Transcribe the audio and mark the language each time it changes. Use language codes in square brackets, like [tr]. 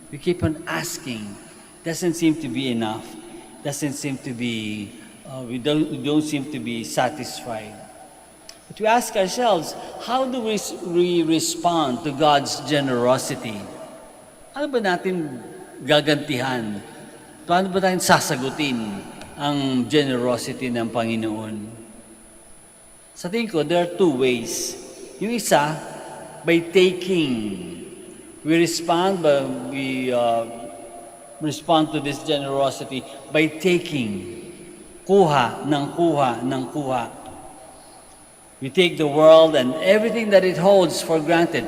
[en] We keep on asking. Doesn't seem to be enough. Doesn't seem to be, we don't seem to be satisfied. But we ask ourselves, how do we respond to God's generosity? [tl] Ano ba natin gagantihan? Paano ba natin sasagutin ang generosity ng Panginoon? Sa tingin ko, [en] there are two ways. [tl] Yung isa, [en] by taking. We respond to this generosity by taking. [tl] Kuha ng kuha ng kuha. [en] We take the world and everything that it holds for granted.